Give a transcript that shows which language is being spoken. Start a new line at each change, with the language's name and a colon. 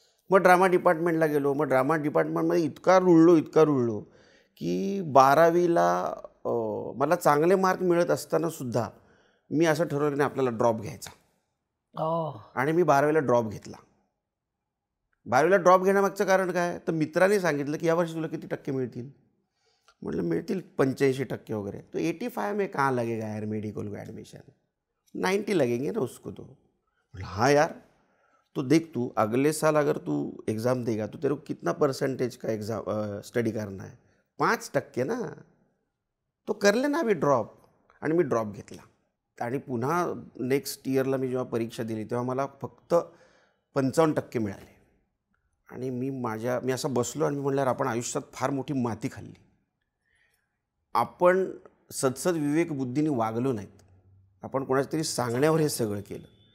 Marathi: मग ड्रामा डिपार्टमेंटला गेलो. मग ड्रामा डिपार्टमेंटमध्ये इतका रुळलो की 12वीला मला चांगले मार्क मिळत असताना सुद्धा मी असं ठरवलं नाही आपल्याला ड्रॉप घ्यायचा. आणि मी 12वीला ड्रॉप घेतला. 12वीला ड्रॉप घेण्यामागचं कारण काय, तर मित्राने सांगितलं की यावर्षी तुला किती टक्के मिळतील. म्हटलं मिळतील 85% वगैरे.
Hindi: तो 85 में कहाँ लगेगा यार मेडिकल को एडमिशन, 90 लगेंगे ना उसको.
Marathi: तो म्हटलं
Hindi: हाँ यार, तो देख तू अगले साल अगर तू एग्ज़ाम देगा तो तेरे को कितना परसेंटेज का एग्ज़ाम स्टडी करना है, 5% ना. तो कर लेना अभी ड्रॉप.
Marathi: आणि मी ड्रॉप घेतला. आणि पुन्हा नेक्स्ट इयरला मी जेव्हा परीक्षा दिली तेव्हा मला फक्त 55% मिळाले. आणि मी असं बसलो आणि मी म्हटल्यावर आपण आयुष्यात फार मोठी माती खाल्ली. आपण सदसद विवेक बुद्धीने वागलो नाहीत. आपण कोणाच्या तरी सांगण्यावर हे सगळं केलं.